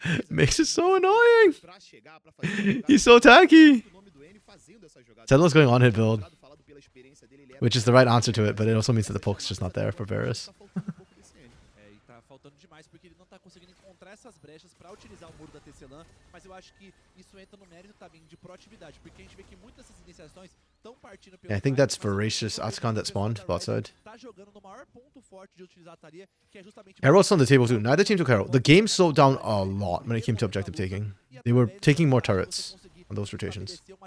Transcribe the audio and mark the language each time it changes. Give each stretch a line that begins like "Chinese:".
English: Makes it so annoying. He's so tacky. Sentinel's going on hit build, which is the right answer to it, but it also means that the poke's just not there for Varus.
Portuguese: E tá faltando demais porque ele não tá conseguindo encontrar essas brechas pra utilizar o muro da Tecelã, mas eu acho que isso entra no mérito também de proatividade, porque a gente vê que muitas dessas iniciações estão partindo pelo
English: Yeah, I think that's Voracious Atacon that spawned bot side.
Portuguese: tá jogando no maior ponto forte de utilizar a Talia, que é justamente
English: Herald's on the table too. Neither team took Herald. The game slowed down a lot when it came to objective taking. They were taking more turrets on those rotations.